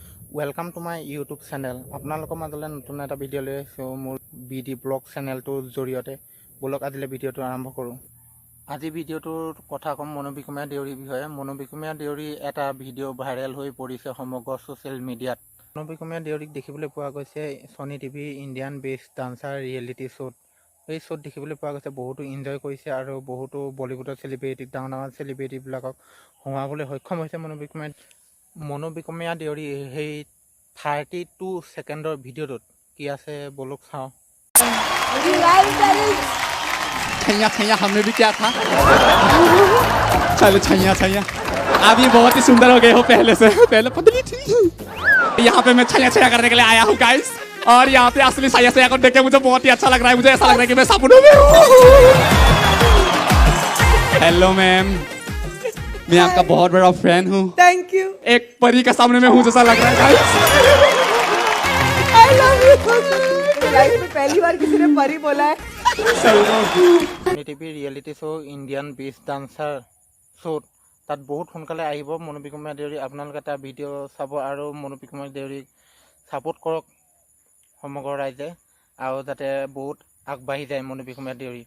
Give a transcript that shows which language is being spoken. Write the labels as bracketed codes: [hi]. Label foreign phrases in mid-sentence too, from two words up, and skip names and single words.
[en] Welcome to my YouTube channel. [as] আপোনালোকৰ মাজলৈ নতুন এটা ভিডিঅ' লৈ আহিছোঁ মোৰ বিডি ব্লগ চেনেলটোৰ জৰিয়তে। বলক আজিলৈ ভিডিঅ'টো আৰম্ভ কৰোঁ। আজি ভিডিঅ'টোৰ কথা ক'ম মনোবিকমীয়া দেউৰীৰ বিষয়ে। মনোবিকমীয়া দেউৰী এটা ভিডিঅ' ভাইৰেল হৈ পৰিছে সমগ্ৰ [en] social mediaত। [as] মনোবিকমীয়া দেউৰীক দেখিবলৈ পোৱা গৈছে ছনী টিভি ইণ্ডিয়ান বেষ্ট ডান্সাৰ ৰিয়েলিটি শ্ব'ত। এই শ্ব'ত দেখিবলৈ পোৱা গৈছে বহুতো এনজয় কৰিছে আৰু বহুতো বলিউডৰ চেলিব্ৰিটি ডাঙৰ ডাঙৰ চেলিব্ৰিটিবিলাকক হৰুৱাবলৈ সক্ষম হৈছে মনোবিকমীয়া দেউৰী। সেই 32 ছেকেণ্ডৰ ভিডিঅ'টোত কি আছে বলক চাওঁ। [hi] छैया हमने भी क्या था चलो छैया आप ये बहुत ही सुंदर हो गए हो पहले से। पहले पतली थी, यहाँ पे मैं छैया करने के लिए आया हूँ गाइस। और यहाँ पे असली छैया को देख के मुझे बहुत ही अच्छा लग रहा है। मुझे ऐसा लग रहा है कि मैं सपनों में हूँ। [en] Hello ma'am, [hi] मैं आपका बहुत बड़ा फैन हूँ। [en] Thank you. [hi] एक परी का सामने में हूँ जैसा लग रहा है गाइस। [en] I love you. [hi] लाइफ में पहली बार किसी ने परी बोला है। [as] ছনী টিভি [en] reality show' [as] ইণ্ডিয়ান বেষ্ট ডান্সাৰ শ্ব'ত তাত বহুত সোনকালে আহিব মনোবিকমীয়া দেউৰী। আপোনালোকে তাৰ ভিডিঅ' চাব আৰু মনোবিকমীয়া দেউৰীক ছাপোৰ্ট কৰক সমগ্ৰ ৰাইজে, আৰু যাতে বহুত আগবাঢ়ি যায় মনোবিকমীয়া দেউৰী।